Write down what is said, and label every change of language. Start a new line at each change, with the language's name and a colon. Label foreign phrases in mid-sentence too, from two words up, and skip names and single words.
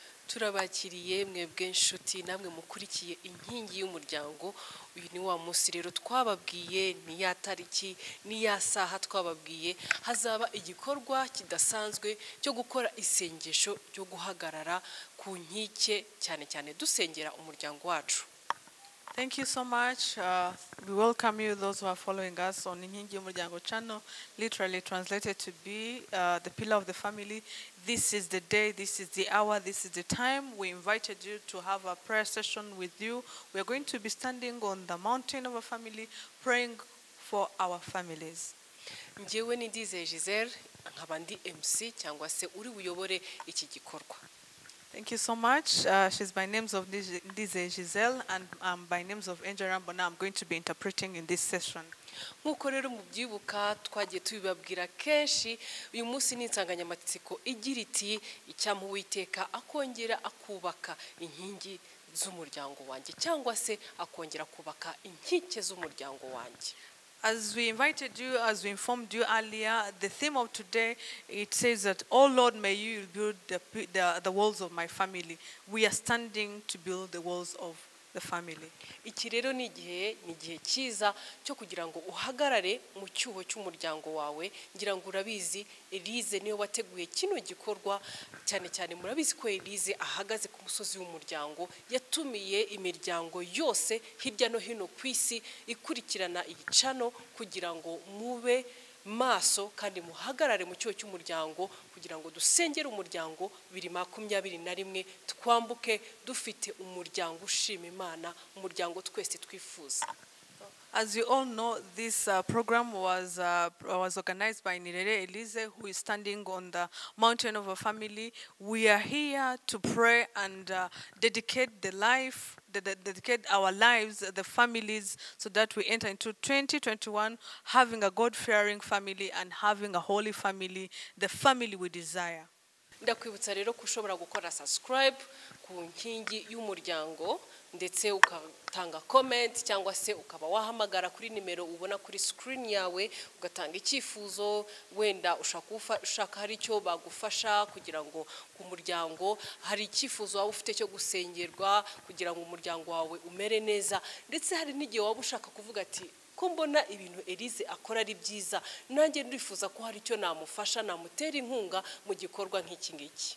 Kinyarwanda: turabakiriye mwebwe inshuti namwe mukurikiye inkingi y'umuryango. Uyu ni wa munsi rero twababwiye, ni ya tariki, ni ya saha twababwiye hazaba igikorwa kidasanzwe cyo gukora isengesho ryo guhagarara ku nkike, cyane cyane dusengera umuryango wacu.
English: Thank you so much. We welcome you, those who are following us on INKINGI Y UMURYANGO channel, literally translated to be the pillar of the family. This is the day, this is the hour, this is the time. We invited you to have a prayer session with you. We are going to be standing on the mountain of a family, praying for our families.
Kinyarwanda: Njyewe ni Elyse, nkaba ndi MC cyangwa se uri buyobore iki gikorwa.
English: Thank you so much. She's by names of Giselle and by names of Angel Rambo. Now I'm going to be interpreting in this session.
Kinyarwanda: Nkuko rero mubyibuka twagiye tubibabwira kenshi, uyu munsi ni insanganyamatsiko igira iti Icyampa Uwiteka akongera akubaka inkingi z'umuryango wanjye, cyangwa se akongera kubaka inkike z'umuryango wanjye.
English: As we invited you, as we informed you earlier, the theme of today, it says that, "Oh Lord, may you build the walls of my family." We are standing to build the walls of the family.
Kinyarwanda: Iki rero ni igihe cyiza cyo kugira ngo uhagarare mu cyuho cy'umuryango wawe. Ngira ngo urabizi, Elyse niyo wateguye kino gikorwa, cyane cyane murabizi ko Elyse ahagaze ku musozi w'umuryango, yatumiye imiryango yose hirya no hino ku isi ikurikirana igicano kugira ngo mube maso kandi muhagarare mu cyo cy'umuryango kugira ngo dusengere umuryango 2021 twambuke dufite umuryango ushima Imana, umuryango twese twifuza.
English: As you all know, this program was organized by Nirere, Elyse, who is standing on the mountain of a family. We are here to pray and dedicate our lives, the families, so that we enter into 2021 having a God-fearing family and having a holy family, the family we desire.
Kinyarwanda: Ndakwibutsa rero ko ushobora gukora subscribe ku nkingi y'umuryango, ndetse ugatanga comment cyangwa se ukaba wahamagara kuri nimero ubona kuri screen yawe ugatanga icyifuzo, wenda ushaka hari icyo bagufasha kugira ngo ku muryango, hari icyifuzo waba ufite cyo gusengerwa kugira ngo umuryango wawe umere neza, ndetse hari n'igihe waba ushaka kuvuga ati ko mbona ibintu Elyse akora ari byiza, nanjye ndifuza ko hari icyo namufasha, namutera inkunga mu gikorwa nk'iki ngiki.